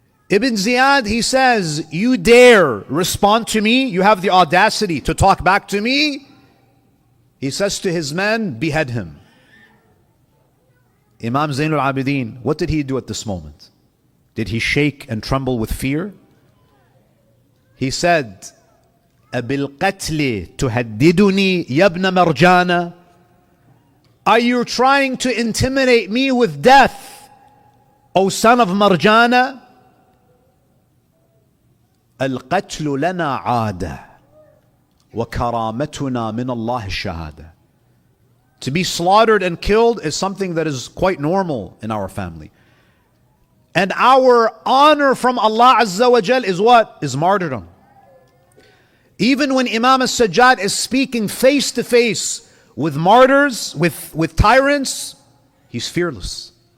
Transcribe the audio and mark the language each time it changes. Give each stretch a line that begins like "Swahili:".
English: Ibn Ziyad, he says, you dare respond to me? You have the audacity to talk back to me? He says to his men, behead him. Imam Zainul Abideen, what did he do at this moment? Did he shake and tremble with fear? He said,
Arabic: أَبِالْقَتْلِ تُهَدِّدُنِي يَبْنَ مَرْجَانَ.
English: Are you trying to intimidate me with death, O son of Marjana?
Arabic: القتل لنا عادة وكرامتنا من الله الشهادة.
English: To be slaughtered and killed is something that is quite normal in our family. And our honor from Allah Azza wa Jal is what? Is martyrdom. Even when Imam Sajjad is speaking face to face with martyrs, with tyrants, he's fearless.